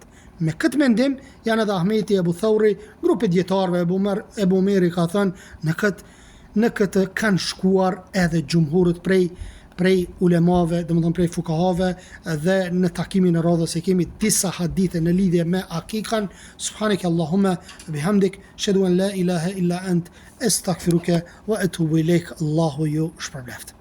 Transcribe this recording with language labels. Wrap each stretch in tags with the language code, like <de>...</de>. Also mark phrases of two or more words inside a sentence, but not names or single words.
<sq>Me këtë mendim janë edhe Ahmeti, Ebu Thauri, grupe dietarëve, Ebu Meri ka thënë në këtë kanë shkuar edhe xhumhurët prej ulemave, domethënë prej fukahave, dhe në takimin e radhës e kemi disa hadithe në lidhje me akikan.</sq> <ar>سبحانك اللهم بحمدك أشهد أن لا إله إلا أنت أستغفرك وأتوب إليك.</ar> <sq>Allahu ju shpërbleft.</sq>